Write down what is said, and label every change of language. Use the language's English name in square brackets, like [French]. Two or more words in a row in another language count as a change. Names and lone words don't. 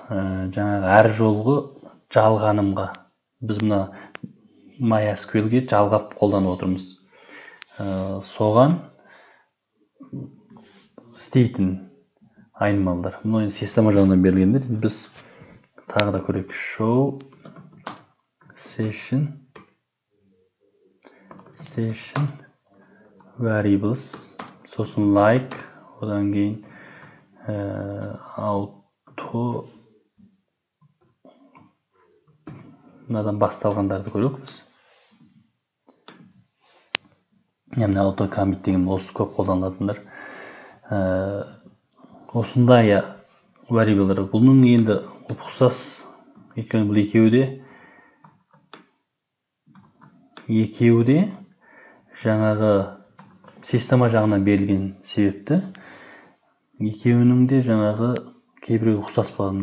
[Kazakh] Жаңағы әр жолғы жалғанымға. Біз мына MySQL-ге жалғап қолданып отырмыз. Соған істейтін айнымалдар. Мұны система жағынан берілгендер. Біз тағы да көрейік. [English] Show session variables, сосын like, [Kazakh] одан кейін auto, мынадан басталғандарды көрейік біз. Яғни [English] auto commit [Kazakh] деген осы көп қолданылатындар. Осындай variable'дар. Бұның енді ұқсас, өйткені бұл екеуі де жаңағы система жағынан берілген себепті екеуінің де жаңағы кейбіреу ұқсас болады.